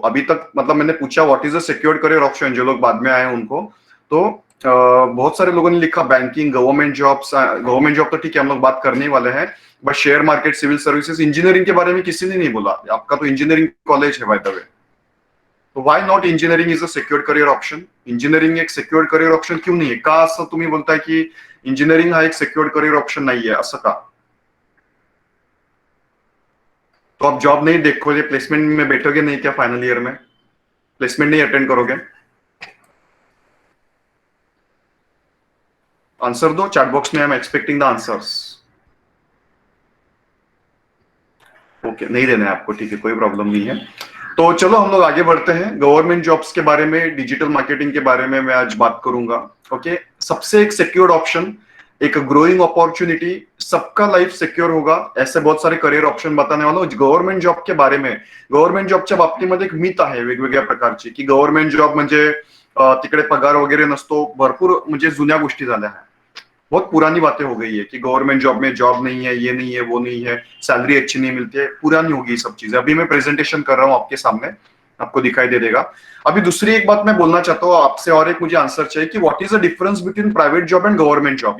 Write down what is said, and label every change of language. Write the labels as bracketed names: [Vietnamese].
[Hindi] अभी तक मतलब मैंने पूछा [English] what is a secured career option, [Hindi] जो लोग बाद में आए उनको, तो बहुत सारे लोगों ने लिखा banking, government jobs. Government job तो ठीक है, हम लोग बात करने वाले हैं, but share market, civil services, engineering के बारे में किसी ने नहीं बोला. आपका तो इंजीनियरिंग कॉलेज है बाय द वे, तो [English] Why not engineering is a secured career option? [Hindi] Engineering एक सिक्योर्ड करियर ऑप्शन क्यों नहीं है? [Marathi] का असं तुम्ही बोलताय की इंजीनियरिंग हा एक सिक्योर्ड करियर ऑप्शन नाही आहे, असं का? [Hindi] तो आप जॉब नहीं देखोगे, प्लेसमेंट में बैठोगे नहीं क्या फाइनल ईयर में? प्लेसमेंट नहीं अटेंड करोगे? आंसर दो चैट बॉक्स में, [English] I am expecting the answers. [Hindi] Okay, नहीं देना है आपको, ठीक है, कोई प्रॉब्लम नहीं है. तो चलो हम लोग आगे बढ़ते हैं. गवर्नमेंट जॉब्स के बारे में, डिजिटल मार्केटिंग के बारे में मैं आज बात करूंगा. ओके, सबसे एक सिक्योर्ड ऑप्शन, एक ग्रोइंग अपॉर्चुनिटी, सबका लाइफ सिक्योर होगा, ऐसे बहुत सारे करियर ऑप्शन बताने वाला हूँ गव्हर्नमेंट जॉब के बारे में. [Marathi] गव्हर्नमेंट जॉबच्या बाबतीमध्ये एक मिथ आहे वेगवेगळ्या प्रकारची, की गव्हर्नमेंट जॉब म्हणजे तिकडे पगार वगैरे नसतो, भरपूर म्हणजे जुन्या गोष्टी झाल्या आहेत. [Hindi] बहुत पुरानी बातें हो गई है कि गवर्नमेंट जॉब में जॉब नहीं है, ये नहीं है, वो नहीं है, सैलरी अच्छी नहीं मिलती है, पुरानी होगी ये सब चीजें. अभी मैं प्रेजेंटेशन कर रहा हूँ आपके सामने, आपको दिखाई दे देगा. अभी दूसरी एक बात मैं बोलना चाहता हूँ आपसे, और एक मुझे आंसर चाहिए कि [English] What is the difference between private job and government job.